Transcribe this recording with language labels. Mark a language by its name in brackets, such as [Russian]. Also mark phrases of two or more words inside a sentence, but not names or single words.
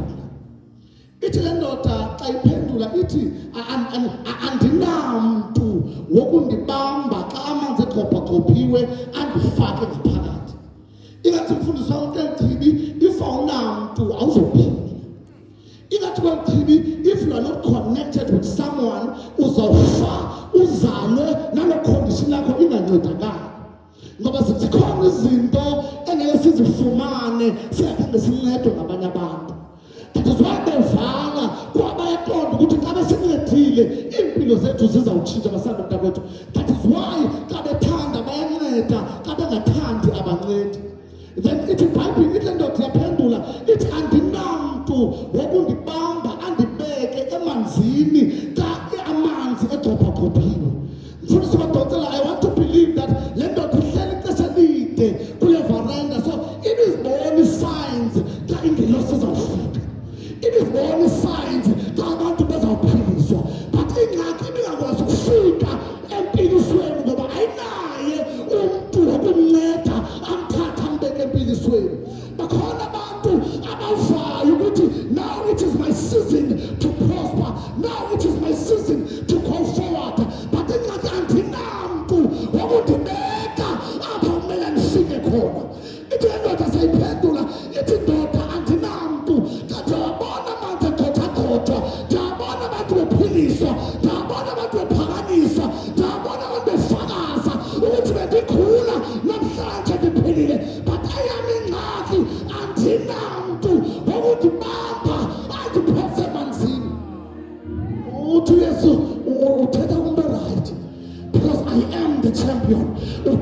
[Xhosa] Ithi le ndoda xa iphendula ithi andinamntu wokundibamba xa amanzi egqobhagqobhiwe andifake ngaphakathi. Ingathi mfundisi wami kweli chibi if awunamntu awuzophila. Ingathi kweli chibi [English] if you are not connected with someone [Xhosa] uzawufa uzalwe nalo condition yakho ingancedakali. Ngoba zikhona izinto engeke sizifumane singakhange sincedwe ngabanye abantu. [English] That is why [Xhosa] bevala kwabayaqonda ukuthi xa besincedile impilo zethu zizawutshintsha basanda mntakwethu. [English] That is why [Xhosa] xa bethanda bayanceda, xa bengathandi abancedi. Then ithi iBhayibhile ithi le ndoda yaphendula ithi andinamntu wokundibamba andibeke emanzini xa amanzi egqobhagqobhiwe. Mfundisi badonsela, [English] I want to believe that [Xhosa] le ndoda ihleli ixesha elide kule veranda, so ibizibona signs xa ingelosi izawufika, ibizibona signs xa abantu bezawuphiliswa, but ingxaki ibingakwazi ukufika empilisweni ngoba ayinaye umntu wokumnceda amthatha ambeke empilisweni. Bakhona abantu abavayo ukuthi [English] now it is my season to prosper, now it is my season to go forward, [Xhosa] but ingxaki andinamntu wokundibeka apha kumele ndifike khona. Ithi le ndoda sayiphendula ithi ndoda andinamntu, kanti wabona amanzi egqothagqothwa, ndiyabona abantu bephiliswa, ndiyabona abantu bephakanyiswa, ndiyabona abantu befakaza ukuthi bendikhula namhlanje ndiphilile, but eyam ingxaki andinamntu wokundibamba andiphose emanzini. Uthi uYesu uthetha kumntu [English] right because I am the champion.